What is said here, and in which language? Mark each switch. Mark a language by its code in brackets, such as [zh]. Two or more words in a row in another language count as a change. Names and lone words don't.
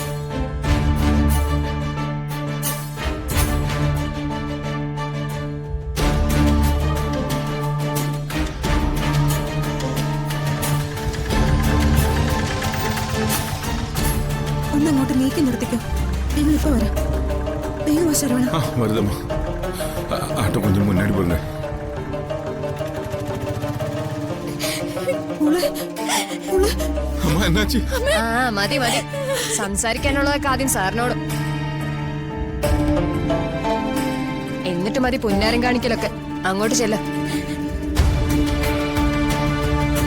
[ml] ഒന്നങ്ങോട്ട് നീക്കി നിർത്തിക്കോ. ഞങ്ങളിപ്പോ വരാം. ദൈവമോ ശരവണ. [ta] வருதம்மா ஆட்டோ கொஞ்சம் முன்னாடி போங்க. அம்மா என்னாச்சு? [ml] മതി മതി, സംസാരിക്കാനുള്ളതൊക്കെ ആദ്യം സാറിനോട്. എന്നിട്ട് മതി പുന്നാരം കാണിക്കലൊക്കെ. അങ്ങോട്ട് ചെല്ല.